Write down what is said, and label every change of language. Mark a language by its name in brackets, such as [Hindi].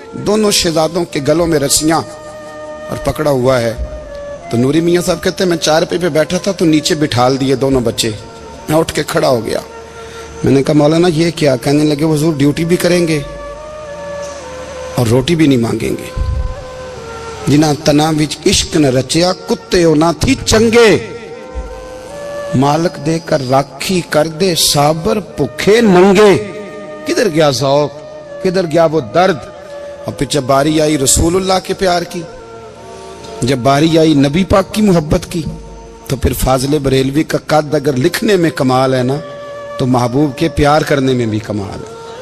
[Urdu] دونوں شہزادوں کے گلوں میں رسیاں اور پکڑا ہوا ہے. تو نوری میاں صاحب کہتے ہیں میں چارپائی پہ بیٹھا تھا تو نیچے بٹھال دیے دونوں بچے. میں اٹھ کے کھڑا ہو گیا, میں نے کہا مولانا یہ کیا؟ کہنے لگے حضور ڈیوٹی بھی کریں گے اور روٹی بھی نہیں مانگیں گے. [Punjabi] جنہاں تنا وچ عشق نہ رچیا کتے او نہ تھی چنگے, مالک دے کر راکھی کر دے صابر بھوکے ننگے. [Urdu] کدھر گیا ذوق, کدھر گیا وہ درد؟ اور پھر جب باری آئی رسول اللہ کے پیار کی, جب باری آئی نبی پاک کی محبت کی, تو پھر فاضل بریلوی کا قد اگر لکھنے میں کمال ہے نا تو محبوب کے پیار کرنے میں بھی کمال ہے.